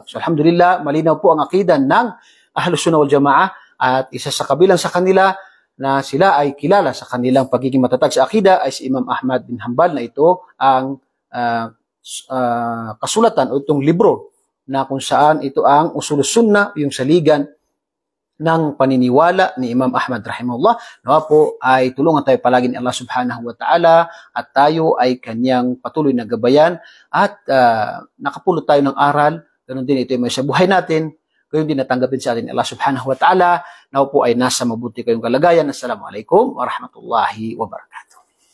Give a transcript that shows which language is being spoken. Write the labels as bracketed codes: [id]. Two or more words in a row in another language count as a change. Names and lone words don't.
[tl] So alhamdulillah, malinaw po ang akida ng Ahlus Sunnah wal Jamaah at isa sa kabilang sa kanila na sila ay kilala sa kanilang pagiging matatag sa akida ay si Imam Ahmad bin Hanbal na ito ang kasulatan o itong libro na kung saan ito ang Usul Sunnah, yung saligan ng paniniwala ni Imam Ahmad rahimahullah. Nawa po ay tulungan tayo palagi ni [ar] الله سبحانه وتعالى [tl] at tayo ay kanyang patuloy na gabayan at nakapulot tayo ng aral. Ganun din ito ay may sa buhay natin. Gayon din natanggapin sa atin ni [ar] الله سبحانه وتعالى. [tl] Nawa po ay nasa mabuti kayong kalagayan. [ar] السلام عليكم ورحمة الله وبركاته.